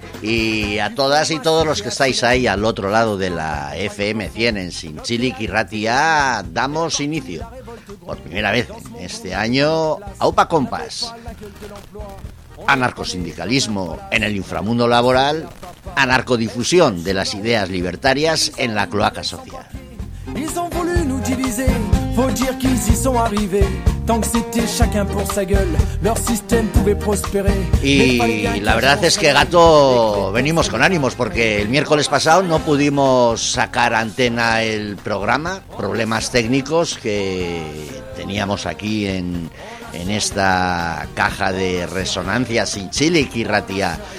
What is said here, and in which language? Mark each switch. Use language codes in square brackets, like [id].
[es] Y a todas y todos los que estáis ahí al otro lado de la FM 100 en Zintzilik Irratia, damos inicio por primera vez en este año a Aupa, compas. Anarcosindicalismo en el inframundo laboral, anarcodifusión de las ideas libertarias en la cloaca social. [fr] Ils ont voulu nous diviser, faut dire qu'ils y sont arrivés. Tant que c'était chacun pour sa gueule, leur système pouvait prospérer. [es] Y la verdad es que, gato, venimos con ánimos porque el miércoles pasado no pudimos sacar a antena el programa, problemas técnicos que teníamos aquí en esta caja de resonancia Zintzilik Irratia.